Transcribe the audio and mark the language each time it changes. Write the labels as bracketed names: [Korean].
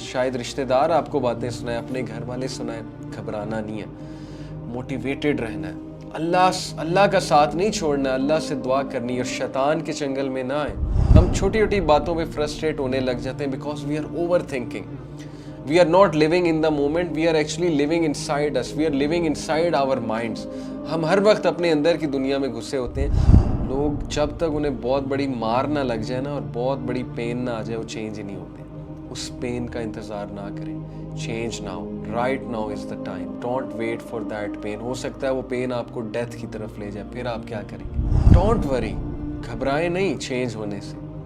[Urdu] شاید رشتہ دار آپ کو باتیں سنائیں, اپنے گھر والے سنائیں, گھبرانا نہیں ہے, موٹیویٹڈ رہنا ہے, اللہ کا ساتھ نہیں چھوڑنا ہے, اللہ سے دعا کرنی ہے, اور شیطان کے چنگل میں نہ آئیں. ہم چھوٹی چھوٹی باتوں پہ فرسٹریٹ ہونے لگ جاتے ہیں [English] Because we are overthinking. We are not living in the moment, we are actually living inside us, we are living inside our minds. [Urdu] ہم ہر وقت اپنے اندر کی دنیا میں گھسے ہوتے ہیں. لوگ جب تک انہیں بہت بڑی مار نہ لگ جائے نا اور بہت بڑی پین نہ آ جائے, وہ چینج ہی نہیں ہوتے. اس پین کا انتظار نہ کریں, [English] Change now, right now is the time. Don't wait for that pain. [Urdu] ہو سکتا ہے وہ پین آپ کو ڈیتھ کی طرف لے جائے, پھر آپ کیا کریں گے؟ [English] don't worry, [Urdu] گھبرائیں نہیں چینج ہونے سے.